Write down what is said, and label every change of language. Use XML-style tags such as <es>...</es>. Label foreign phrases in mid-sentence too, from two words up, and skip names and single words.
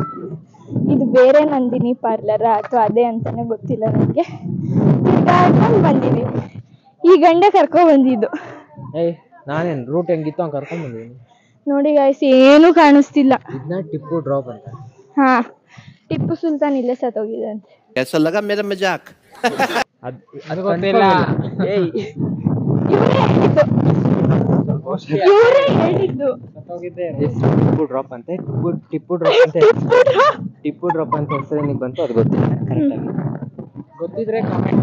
<kn>ಇದು ಬೇರೆ ನಂದಿನಿ ಪಾರ್ಲರ ಅಥವಾ ಅದೇ ಅಂತಾನೆ ಗೊತ್ತಿಲ್ಲ ನನಗೆ. ಕರ್ಕೊಂಡು ಬಂದಿದ್ದೀವಿ. ಈ ಗಂಡ ಕರ್ಕೊಂಡು ಬಂದಿದ್ದು. ನಾನೇನು ರೂಟ್ ಹೆಂಗಿತ್ತು ಹಂಗೆ ಕರ್ಕೊಂಡು ಬಂದಿದ್ದೀನಿ. ನೋಡಿ ಗಾಯ್ಸ್, ಏನು ಕಾಣಿಸ್ತಿಲ್ಲ. ಇದನ್ನ ಟಿಪ್ಪು ಡ್ರಾಪ್ ಅಂತ. ಹಾ, ಟಿಪ್ಪು ಸುಲ್ತಾನ್ ಇಲ್ಲೇ ಸತ್ತೋಗಿದಂತೆ.</kn> <hi>कैसा लगा मेरा मजाक?</hi> <kn>ಅದು ಗೊತ್ತಿಲ್ಲ. ಇವರೇ ಹೇಳಿದ್ದು. ಟಿಪ್ಪು ಡ್ರಾಪ್ ಅಂತೆ. ಟಿಪ್ಪು ಡ್ರಾಪ್ ಅಂತ ಹೆಸರು ನಿಮಗೆ ಬಂತು, ಅದು ಗೊತ್ತಿಲ್ಲ. ಕರೆಕ್ಟಾಗಿ ಗೊತ್ತಿದ್ರೆ ಕಾಮೆಂಟ್</kn>